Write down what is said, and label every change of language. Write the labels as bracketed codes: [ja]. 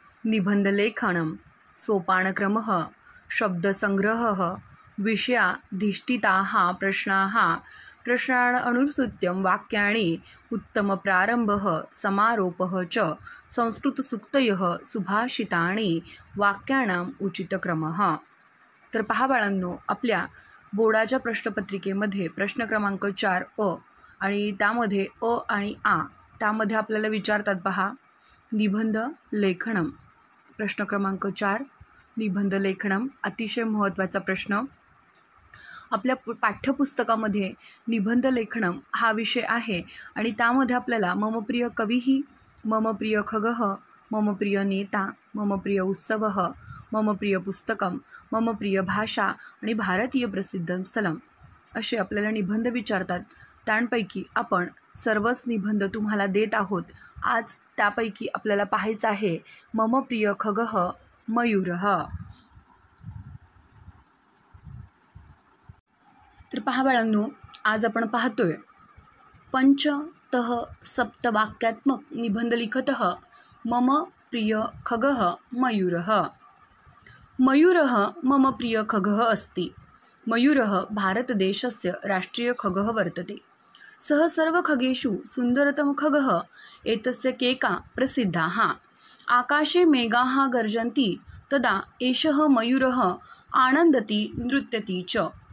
[sa] निबन्धलेखनं सोपानक्रमः, शब्दसंग्रहः, विषयाधिष्ठिताः प्रश्नाः, प्रश्नान् अनुसृत्य वाक्यानि, उत्तमप्रारम्भः, समारोपः च, संस्कृतसूक्तयः, सुभाषितानि, वाक्यानाम् उचितक्रमः। [mr] तर पहा बाळांनो, आपल्या बोर्डाच्या प्रश्नपत्रिकेमध्ये प्रश्न क्रमांक 4 अ आणि त्यामध्ये अ आणि आ त्यामध्ये आपल्याला विचारतात पहा निबंध लेखनम। प्रश्न क्रमांक 4 निबंध लेखनम अतिशय महत्त्वाचा प्रश्न। आपल्या पाठ्यपुस्तकामध्ये निबंध लेखनम हा विषय आहे आणि त्यामध्ये आपल्याला मम प्रिय कविही, मम प्रिय खगः, मम प्रिय नेता, मम प्रिय उत्सवः, मम प्रिय पुस्तकम, मम प्रिय भाषा आणि भारतीय प्रसिद्ध स्थलम असे आपल्याला निबंध विचारतात। त्यांपैकी आपण सर्वच निबंध तुम्हाला देत आहोत। आज त्यापैकी आपल्याला पाहायचं आहे [sa] मम प्रिय खगः मयूरः। [mr] तर पहा बाळांनो, आज आपण पाहतोय [sa] पंचतः सप्तवाक्यात्मक निबंध लिखतः मम प्रिय खगः मयूरः। मयूरः मम प्रिय खगः अस्ति। मयूरः भारतदेशस्य राष्ट्रीय खगः वर्तते। सः सर्वखगेषु सुन्दरतम खगः। एतस्य केका प्रसिद्धाः। आकाशे मेघाः गर्जन्ति तदा एषः मयूरः आनन्दति नृत्यति च।